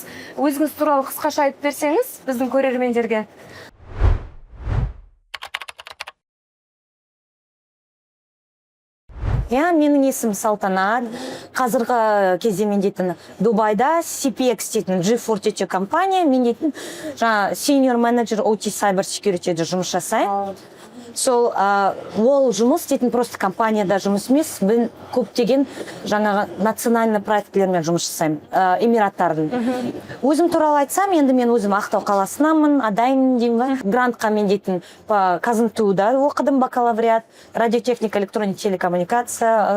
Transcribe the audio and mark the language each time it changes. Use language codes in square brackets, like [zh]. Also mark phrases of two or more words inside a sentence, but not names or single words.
[kk] Өзіңіз туралы қысқаша айтып берсеңіз біздің көрермендерге. Менің есім Салтанат. Қазіргі кезде мен дейтін Дубайда CPX дейтін G42 компания, мен дейтін [en] senior manager OT cyber security'де [kk] жұмыс жасаймын. Сол ол жұмыс дейтін просто компанияда жұмыс емес, мен көптеген жаңағы национальный проектлермен жұмыс жасаймын, Эмираттардың. Өзім туралы айтсам, енді мен өзім Ақтау қаласынамын, адаймын деймін ба. Грантқа мен дейтін Казантуда оқыдым, бакалавриат, радиотехника, электроника, телекоммуникация.